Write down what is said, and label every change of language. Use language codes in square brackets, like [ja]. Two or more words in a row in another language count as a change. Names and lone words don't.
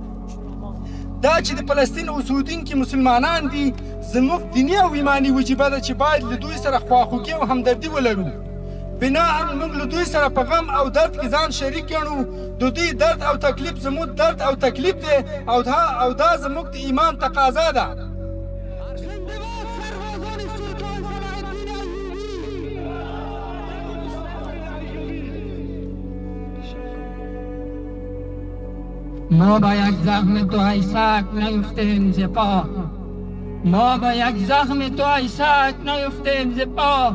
[ps] دا چې د فلسطین اوسېدونکي مسلمانان دي زموږ دیني او ایماني وجیبه ده چې باید له دوی سره خواخوږي او همدردي ولرو. بناء موږ له دوی سره په غم او درد کې ځان شریک ګڼو. د دوی درد او تکلیف زموږ درد او تکلیف دی او دا زموږ د ایمان تقاضا ده. [fa] ما با یک زخم تو ای سگ نیفتیم ز پا، ما با یک زخم تو ای سگ نیفتیم ز پا.